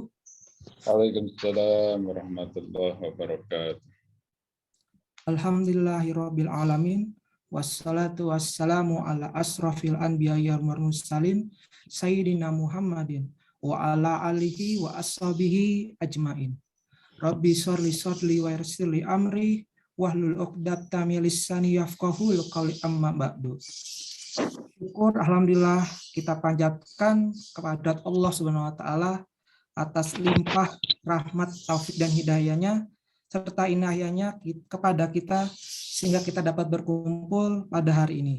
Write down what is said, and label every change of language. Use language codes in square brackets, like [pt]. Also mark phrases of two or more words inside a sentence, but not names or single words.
[ar] وعليكم السلام ورحمة الله وبركاته. الحمد لله رب العالمين. والصلاة والسلام على أشرف الأنبياء والمرسلين سيدنا محمد وعلى آله وأصحابه أجمعين. رب صل صل ويسر لي أمري واحلل عقدة من لساني يفقهوا قولي أما بعد. [id] Syukur alhamdulillah kita panjatkan kepada [ar] الله سبحانه وتعالى [id] atas limpah rahmat, taufik dan hidayahnya serta inayahnya kepada kita sehingga kita dapat berkumpul pada hari ini.